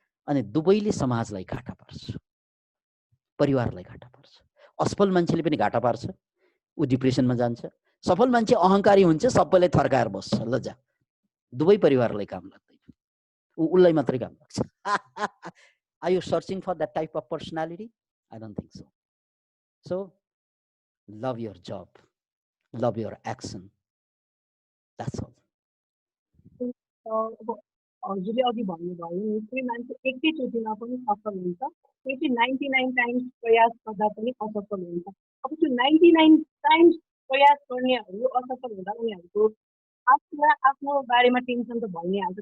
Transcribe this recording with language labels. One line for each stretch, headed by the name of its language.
Nepali: अनि दुवैले समाजलाई घाटा पार्छ, परिवारलाई घाटा पार्छ। असफल मान्छेले पनि घाटा पार्छ, ऊ डिप्रेसनमा जान्छ। सफल मान्छे अहङ्कारी हुन्छ, सबैलाई थर्काएर बस्छ, लज्जा। दुवै परिवारलाई काम लाग्दैन, उसलाई मात्रै काम लाग्छ।
English: Are you searching for that type of personality? I don't think so. So, love your job, love your action. That's all.
Nepali: हजुरले अघि भन्नुभयो नि, कोही मान्छे एकैचोटिमा पनि सफल हुन्छ, कोही चाहिँ 99 टाइम्स प्रयास गर्दा पनि असफल हुन्छ। अब त्यो 99 टाइम्स प्रयास गर्नेहरू असफल हुँदा उनीहरूको आफ्नो बारेमा टेन्सन त भइ नै हाल्छ।